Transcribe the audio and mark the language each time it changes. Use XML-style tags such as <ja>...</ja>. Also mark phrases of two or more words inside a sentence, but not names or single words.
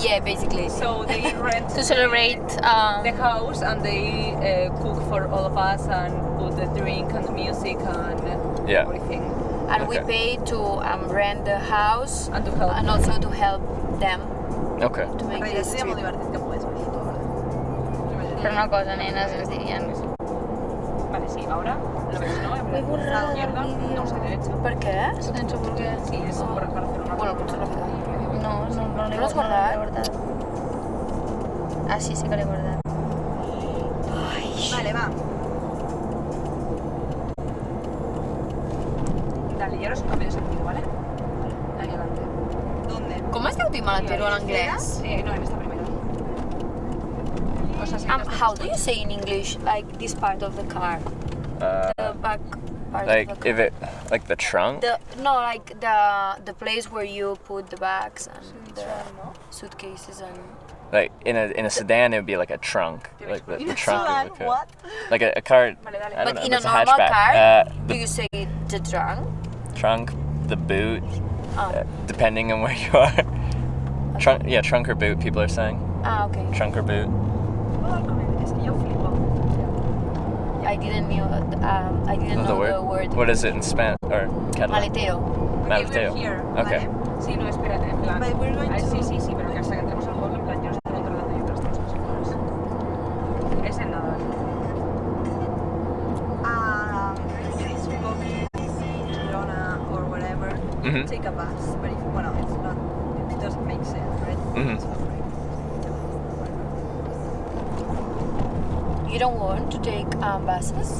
<en>Yeah, basically. So they rent To celebrate. the house and they cook for all of us and put the drink and the music and Yeah. everything. And we Okay. pay to rent the house And to help. and also to help them Okay. to make</en> <ca>Però</ca> <en>this</en> <ca>seria molt</ca> <en>trip.</en> <ca>divertit que pogués venir tu. Però una cosa, nenes, ens dirien.</ca> <es>Vale, sí, ahora lo ves, ¿no? En plan, a la izquierda, no sé, derecho.</es> <ca>Per què? Se t'ha por què?</ca> <es>Sí, es para hacer una</es> <ca>Bueno, potser no queda. No l'he l'has guardat? guardat. Ah, sí que l'he guardat. Vale, va.</ca> <es>Dale, y ahora es un cambio de sentido, ¿vale? Ahí adelante. ¿Dónde?</es> <ca>Com es diu timalatero en anglès?</ca> <es>No, en esta primera. O sea, sí,</es> <en>How do you say in English, like this part of the car? The back part Like of the if car. it like the trunk. Like the place where you put the bags and the suitcases and... Like in a sedan, it would be like a trunk, like the trunk of the car. What? Like a car.</en> <es>Vale, dale.</es> <en>I don't But know. in a It's a normal hatchback. car, do The you say the trunk? trunk, the boot, Oh. depending on where you are. Trunk, yeah, trunk or boot. People are saying Ah, okay. trunk or boot.</en> <es>Es que yo flipo.</es> <en>I didn't know The the word. word. What is it in Spanish or Catalan?</en> <es>Maletero. Maleteo.</es> <en>We're here, Okay.</en> <es>¿vale? Sí, no, espérate, en plan.</es> <en>But we're going</en> <es>Ay,</es> <en>to-</en> <es>sí, pero que hasta que entremos al pueblo, en plan, yo os estoy controlando y otras cosas más. Es en nada.</es> <en>It's Barcelona or whatever. Mhm. Take a bus, but if, well, it's not, it doesn't make sense, right? Mhm. It's not right. You don't want to take buses?</en>